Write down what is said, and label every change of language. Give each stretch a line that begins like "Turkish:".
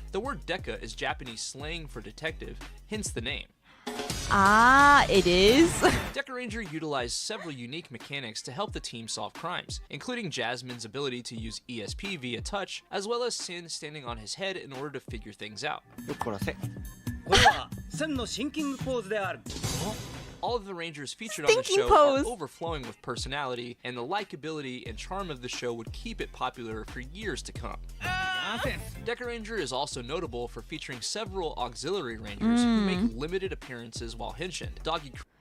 English: The word Deca is Japanese slang for detective, hence the name. Ah, it is. Deca Ranger utilized several unique mechanics to help the team solve crimes, including Jasmine's ability to use ESP via touch, as well as Sin standing on his head in order to figure things out.
Japanese: これは線のシンキングポーズである
English: All of the Rangers featured on the Stinking show pose. are overflowing with personality, and the likability and charm of the show would keep it popular for years to come. Deca Ranger is also notable for featuring several auxiliary Rangers who make limited appearances while henshin. Doggy